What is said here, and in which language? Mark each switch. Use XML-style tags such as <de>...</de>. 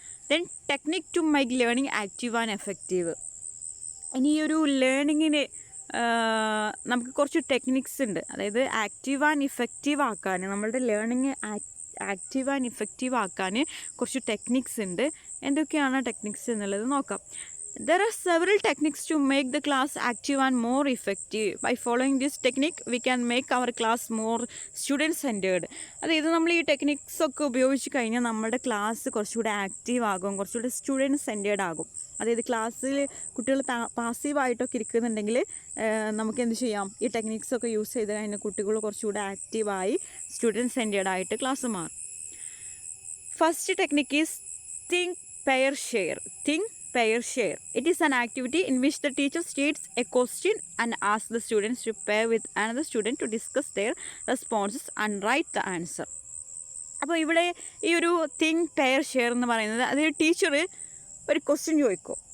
<en>Then technique to make learning active and effective.</en> <ml>ഇനി ഈ ഒരു ലേണിങ്ങിന് നമുക്ക് കുറച്ച് ടെക്നിക്സ് ഉണ്ട്. അതായത് ആക്റ്റീവ് ആൻഡ് ഇഫക്റ്റീവ് ആക്കാൻ, നമ്മളുടെ ലേണിംഗ് ആക്റ്റീവ് ആൻഡ് ഇഫക്റ്റീവ് ആക്കാൻ കുറച്ച് ടെക്നിക്സ് ഉണ്ട്. എന്തൊക്കെയാണ് ടെക്നിക്സ് എന്നുള്ളത് നോക്കാം.</ml> <en>There are several techniques to make the class active and more effective. By following this technique, we can make our class more student-centered.</en> <ml>അതായത് നമ്മൾ ഈ ടെക്നിക്സ് ഒക്കെ ഉപയോഗിച്ച് കഴിഞ്ഞാൽ നമ്മുടെ ക്ലാസ് കുറച്ചുകൂടെ ആക്റ്റീവ് ആകും, കുറച്ചുകൂടെ സ്റ്റുഡൻറ്റ് സെൻറ്റേർഡ് ആകും. അതായത് ക്ലാസ്സിൽ കുട്ടികൾ പാസീവായിട്ടൊക്കെ ഇരിക്കുന്നുണ്ടെങ്കിൽ നമുക്ക് എന്ത് ചെയ്യാം, ഈ ടെക്നിക്സ് ഒക്കെ യൂസ് ചെയ്ത് കഴിഞ്ഞാൽ കുട്ടികൾ കുറച്ചുകൂടെ ആക്റ്റീവായി സ്റ്റുഡൻറ്റ് സെൻറ്റേർഡ് ആയിട്ട് ക്ലാസ് മാറും.</ml> <en>First technique is think, pair, share. Think, pair, share. It is an activity in which the teacher states a question and asks the students to pair with another student to discuss their responses and write the answer.</en> <ml>അപ്പോൾ ഇവിടെ ഈ ഒരു think, pair, share എന്ന് പറയുന്നത്, അതായത് teacher ഒരു question ചോദിക്കും,</ml>